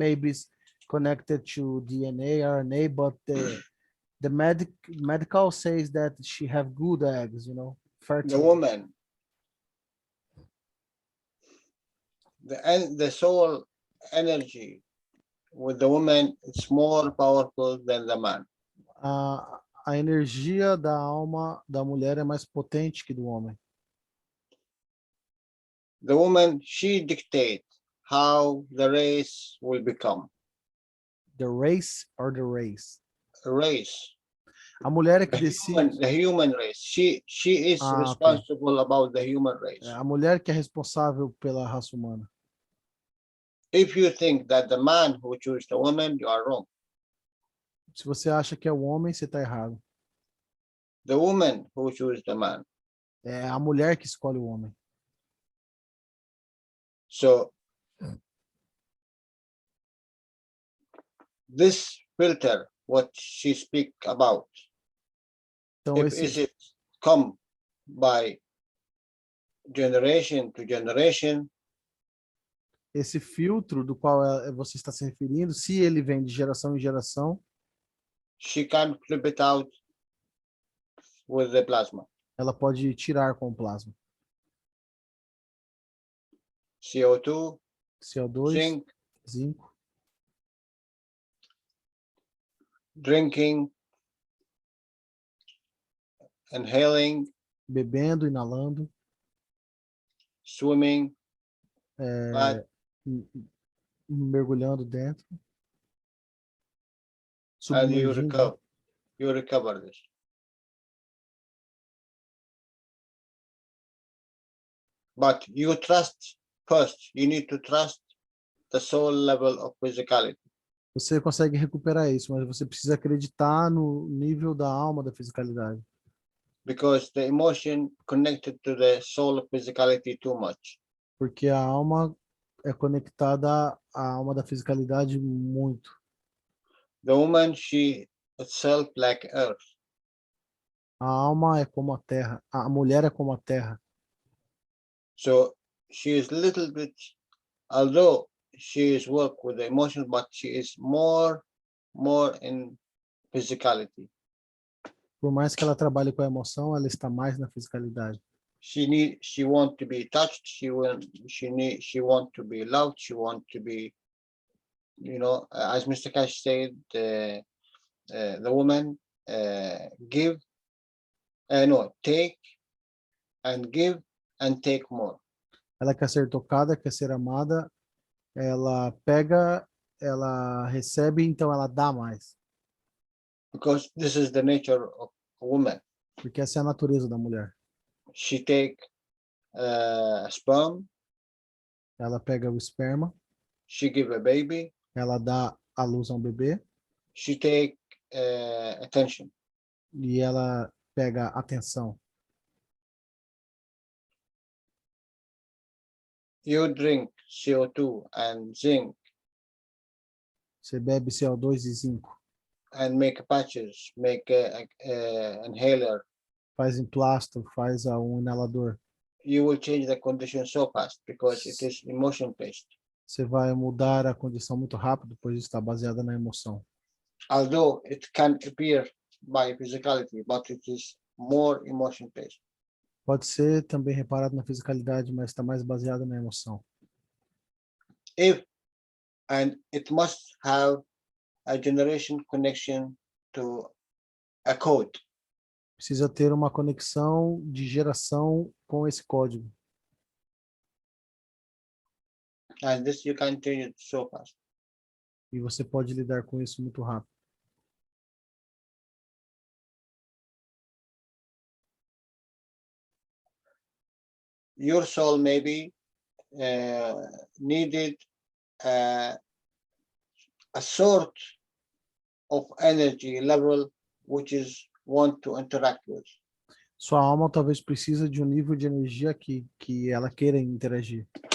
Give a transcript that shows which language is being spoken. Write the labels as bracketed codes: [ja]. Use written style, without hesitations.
[en] Maybe it's connected to DNA, RNA, but the medical says that she have good eggs, you know, fertile. The woman, the soul energy with the woman, it's more powerful than the man. [pt] A energia da alma da mulher é mais potente que do homem. [en] The woman, she dictates how the race will become. The race or the race? Race. [pt] A mulher é que decide. [en] The human race. She is responsible about the human race. [pt] A mulher que é responsável pela raça humana. [en] If you think that the man who chooses the woman, you are wrong. [pt] Se você acha que é o homem, você está errado. [en] The woman who chooses the man. [pt] É a mulher que escolhe o homem. [en] So this filter, what she speak about, [pt] então, [en] is it come by generation to generation? [pt] Esse filtro do qual você está se referindo, se ele vem de geração em geração, [en] she can flip it out with the plasma. [pt] Ela pode tirar com o plasma. [en] CO2, [pt] CO2, zinco, [en] drinking, inhaling, [pt] bebendo, inalando, [en] swimming, [pt] mergulhando dentro, [en] and [pt] submergindo. [en] you recover this. But you trust first. You need to trust the soul level of physicality. [pt] Você consegue recuperar isso, mas você precisa acreditar no nível da alma da fisicalidade. [en] Because the emotion connected to the soul of physicality too much. [pt] Porque a alma é conectada à alma da fisicalidade muito. [en] The woman, she itself like earth. [pt] A alma é como a terra. A mulher é como a terra. [en] So she is little bit, although she is work with the emotions, but she is more in physicality. [pt] Por mais que ela trabalhe com a emoção, ela está mais na fisicalidade. [en] She want to be touched. She want to be loved. She want to be, you know, as Mr. Cash said, the woman give No, take and give and take more. [pt] Ela quer ser tocada, quer ser amada, ela pega, ela recebe, então ela dá mais. [en] Because this is the nature of a woman. [pt] Porque essa é a natureza da mulher. [en] She take sperm. [pt] Ela pega o esperma. [en] She give a baby. [pt] Ela dá à luz a um bebê. [en] She take attention. [pt] E ela pega atenção. [en] You drink CO2 and zinc. [pt] Você bebe CO2 e zinco. [en] And make patches, make inhaler. [pt] Faz emplasto, faz um inalador. [en] You will change the condition so fast because it is emotion based. [pt] Você vai mudar a condição muito rápido, pois está baseada na emoção. [en] Although it can appear by physicality, but it is more emotion based. [pt] Pode ser também reparado na fisicalidade, mas está mais baseado na emoção. [en] And it must have a generation connection to a code. [pt] Precisa ter uma conexão de geração com esse código. [en] And this you can change it so fast. [pt] E você pode lidar com isso muito rápido. [en] Your soul maybe needed a sort of energy level which is want to interact with. [pt] Sua alma talvez precisa de um nível de energia que ela queira interagir.